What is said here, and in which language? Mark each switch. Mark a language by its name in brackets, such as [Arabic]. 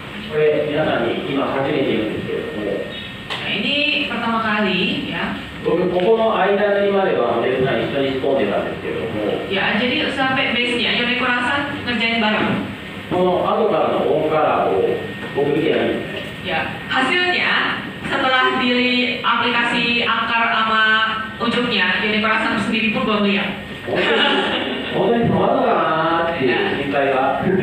[Japanese] これ皆さんに今初めて言うんですけれども、 [Indonesian] Nah, ini pertama kali ya. [Japanese] 僕ここの間塗りまではモデルさん一緒に仕込んでたんですけれども、 [Indonesian] Ya, jadi sampai base-nya Yoneko Rasan ngerjain bareng. [Japanese] この後からのオンカラーを僕見てないんですね。 [Indonesian] Ya, hasilnya setelah di aplikasi akar sama ujungnya, Yoneko Rasan sendiri pun belum lihat. [Japanese] 本当に止まるのかなーっていう心配が。